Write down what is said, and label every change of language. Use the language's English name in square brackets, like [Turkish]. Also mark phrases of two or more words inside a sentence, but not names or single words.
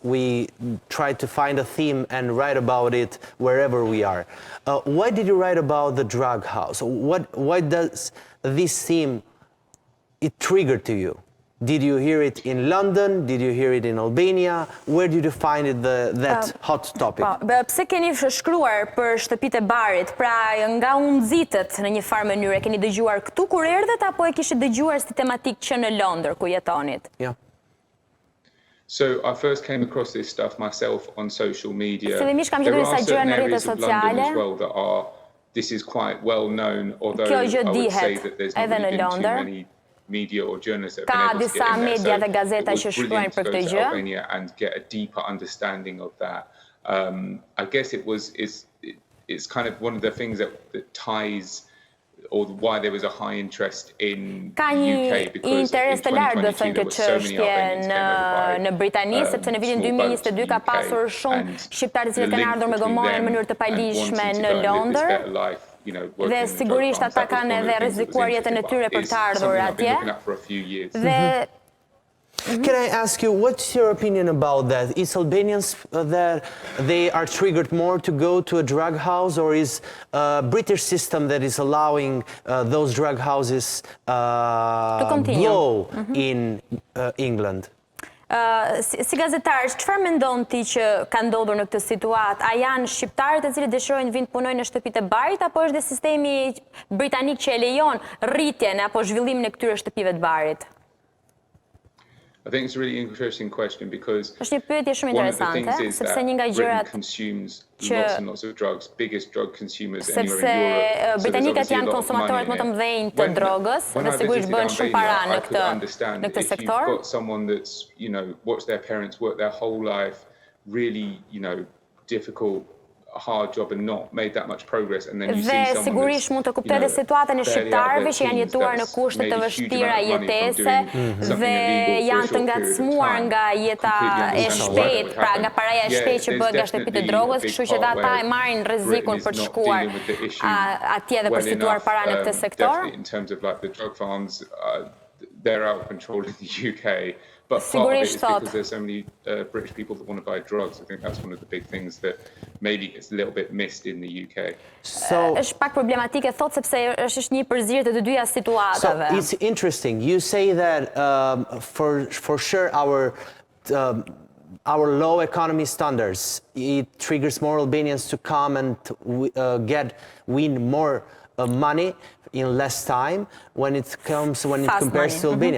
[English] We try to find a theme and write about it wherever we are. Why did you write about the drug house? Why does this theme, it triggered to you? Did you hear it in London? Did you hear it in Albania? Where did you find it, that hot topic? [Albanian] Pse keni shkruar për shtëpitë e barit? Pra nga u nxitët në një farë mënyrë, keni dëgjuar këtu kur erdhët apo e kishit dëgjuar si tematik që në Londër ku jetonit? [English] Yeah. So I first came across this stuff myself on social media. There are certain areas of London as well that are, this is quite well known, although I would say that there's not really been too many media or journalists that have been able to get in there. So it was brilliant to go to Albania and get a deeper understanding of that. I guess it's kind of one of the things that ties or why there was a high interest in UK, because in 2022 there were so many Albanians came over [Albanian] në Britani, sepse në vitin 2022 ka pasur shumë shqiptarë që kanë ardhur me gomonë në mënyrë të paligjshme në Londër. Dhe sigurisht ata kanë edhe rrezikuar jetën e tyre për të ardhur atje. Dhe [English] Can I ask you, what's your opinion about that? Is Albanians that they are triggered more to go to a drug house, or is British system that is allowing those drug houses blow in England? [Albanian] Si gazetar, çfarë mendon ti që ka ndodhur në këtë situatë? A janë shqiptarët e cilët dëshirojnë vinë punojnë në shtëpitë e barit, apo është dhe sistemi britanik që e lejon rritjen apo zhvillimin e këtyre shtëpive të barit? [English] I think it's a really interesting question because [Albanian] është një pyetje shumë interesante, sepse një nga gjërat [English] consumes lots and lots of drugs, biggest drug consumers anywhere in Europe. [Albanian] Sepse britanikët janë konsumatorët më të mëdhenj të drogës dhe sigurisht bën shumë para në këtë sektor. [English] If you've got someone that's, watched their parents work their whole life, really, difficult, hard job and not made that much progress, and then you see someone [Albanian] sigurisht mund të kuptoj edhe situatën e shqiptarëve që janë jetuar në kushte të vështira jetese dhe janë të ngacmuar nga jeta e shpejtë, pra nga paraja e shpejtë që bëhet nga shtëpitë e drogës, kështu që ata e marrin rrezikun për të shkuar atje dhe për të fituar para në këtë sektor. [English] In terms of like the drug farms, they're out of control in the UK. But part of it is because there's so many British people that want to buy drugs. I think that's one of the big things that maybe gets a little bit missed in the UK. [Albanian] Është pak problematike, thot, sepse është një përzierje të dyja situatave. [English] So it's interesting. You say that for sure our low economy standards, it triggers more Albanians to come and win more money in less time when it compares to Albania.